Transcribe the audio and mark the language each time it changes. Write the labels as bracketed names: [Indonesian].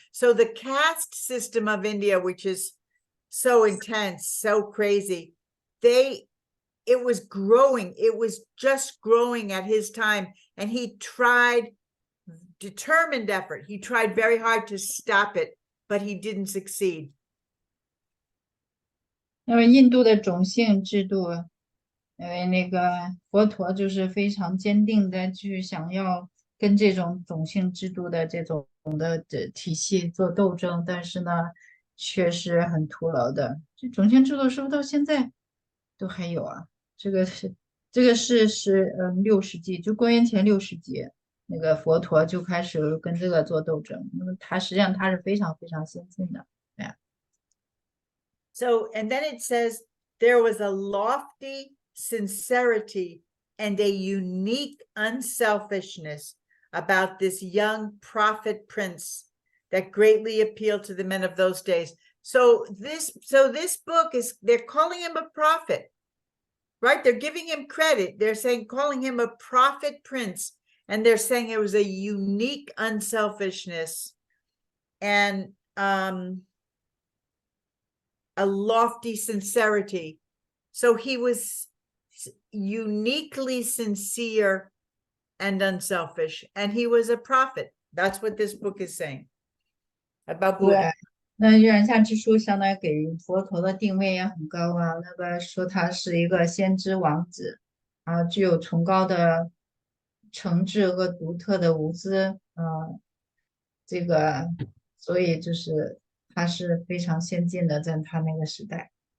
[English] So the caste system of India, which is so intense, so crazy, it was growing. It was just growing at his time. And he tried determined effort. He tried very hard to stop it, but he didn't succeed. [Chinese] 因为印度的种姓制度，因为那个佛陀就是非常坚定的去想要跟这种种姓制度的这种的体系做斗争，但是呢，确实很徒劳的。这种姓制度是不是到现在都还有啊？这个是6世纪，就公元前6世纪，那个佛陀就开始跟这个做斗争。那么他实际上他是非常非常先进的，对呀。 [English] So, and then it says, there was a lofty sincerity and a unique unselfishness about this young prophet prince that greatly appealed to the men of those days. So this book is, they're calling him a prophet, right? They're giving him credit. They're saying, calling him a prophet prince, and they're saying it was a unique unselfishness and a lofty sincerity. So he was uniquely sincere and unselfish, and he was a prophet. That's what this book is saying about [Chinese] 对， [English] Buddha. [Chinese] 那月下之书相当于给佛陀的定位也很高啊。那个说他是一个先知王子，啊，具有崇高的诚挚和独特的无私，这个，所以就是他是非常先进的，在他那个时代。